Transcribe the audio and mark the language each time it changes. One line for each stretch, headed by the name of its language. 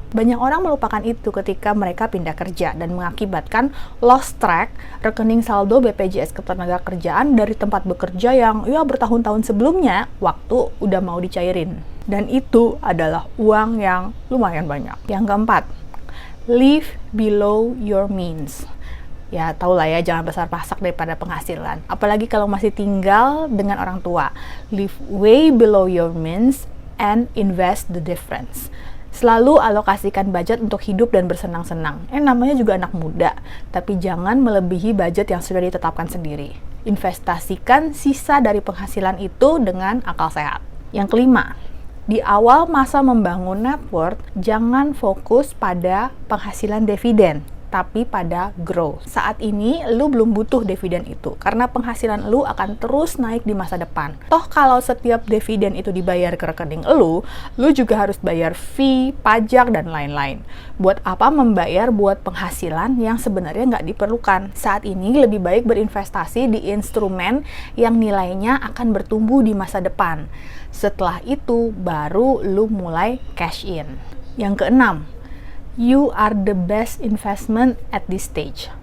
Indonesian: Banyak orang melupakan itu ketika mereka pindah kerja dan mengakibatkan lost track rekening saldo BPJS Ketenagakerjaan dari tempat bekerja yang bertahun-tahun sebelumnya waktu udah mau dicairin. Dan itu adalah uang yang lumayan banyak. Yang keempat,
English: live below your means.
Indonesian: Ya, tau lah ya, jangan besar pasak daripada penghasilan. Apalagi kalau masih tinggal dengan orang tua.
English: Live way below your means and invest the difference.
Indonesian: Selalu alokasikan budget untuk hidup dan bersenang-senang. Namanya juga anak muda, tapi jangan melebihi budget yang sudah ditetapkan sendiri. Investasikan sisa dari penghasilan itu dengan akal sehat. Yang kelima, di awal masa membangun net worth, jangan fokus pada penghasilan dividen, tapi pada growth. Saat ini, lu belum butuh dividen itu, karena penghasilan lu akan terus naik di masa depan. Toh kalau setiap dividen itu dibayar ke rekening lu juga harus bayar fee, pajak, dan lain-lain. Buat apa membayar buat penghasilan yang sebenarnya nggak diperlukan? Saat ini lebih baik berinvestasi di instrumen yang nilainya akan bertumbuh di masa depan. Setelah itu, baru lu mulai cash in. Yang keenam,
English: you are the best investment at this stage.